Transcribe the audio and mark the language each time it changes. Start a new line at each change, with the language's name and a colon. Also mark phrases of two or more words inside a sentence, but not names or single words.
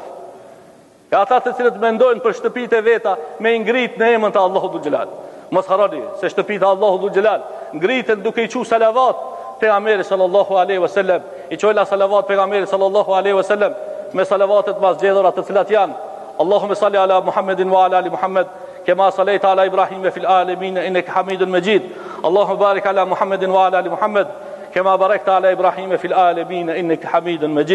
Albanian: E ata të cilët mendojnë për shtëpitë e veta me ngrit në emën të Allahu dhul Gjelal. Mos harroni se shtëpitë e Allahu dhul Gjelal ngriten duke i thënë salavat pejgamberit
Arabic: صلى الله عليه وسلم.
Albanian: I thojla salavat pejgamberit
Arabic: صلى الله عليه وسلم
Albanian: me salavatet mas gjedhura të cilat janë
Arabic: اللهم صل على محمد وعلى آل محمد كما صليت على إبراهيم في العالمين إنك حميد مجيد اللهم بارك على محمد وعلى آل محمد كما باركت على إبراهيم في العالمين إنك حميد مجيد